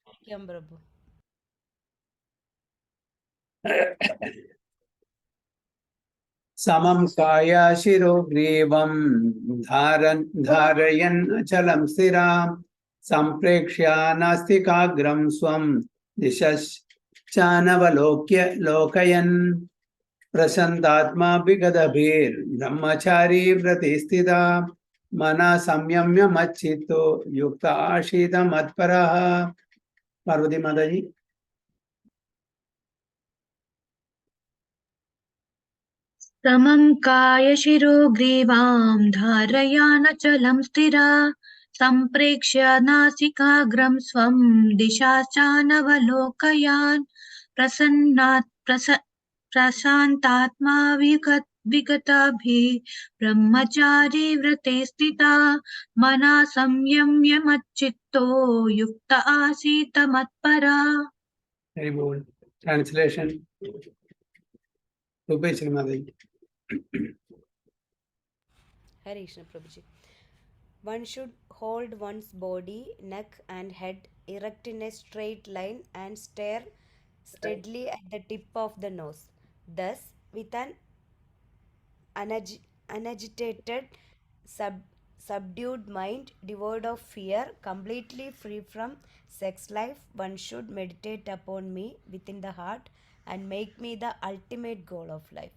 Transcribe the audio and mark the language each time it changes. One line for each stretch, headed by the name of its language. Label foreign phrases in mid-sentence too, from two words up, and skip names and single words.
Sanskrit: സമം കായ ശിരോ ഗ്രീവം ധാരയൻ അചലം സ്ഥിരാം സംപ്രേക്ഷ്യ നാസ്തികാഗ്രം സ്വം ദിശശ്ചാനവലോക്യ ലോകയൻ പ്രശന്താത്മാ വിഗതഭീർ ബ്രഹ്മചാരി വ്രതി സ്ഥിത മന സംയമ്യ മച്ചിത്തോ യുക്ത ആശീത മത്പരഃ.
Malayalam: പാർവതി മാതാജി.
Sanskrit: समं कायशिरो ग्रीवां धारयानचलं स्थिरा सम्प्रेक्ष्य नासिकाग्रं स्वं दिशाश्चानवलोकयान् प्रशान्तात्मा विगताभिः ब्रह्मचारी व्रते स्थिता मना संयम्य मच्चित्तो युक्त आसीत मत्परा.
English: Translation.
Sanskrit: हरे कृष्ण प्रभुजी.
English: One should hold one's body, neck and head erect in a straight line and stare steadily at the tip of the nose. Thus, with an unagitated, subdued mind, devoid of fear, completely free from sex life, one should meditate upon me within the heart and make me the ultimate goal of life.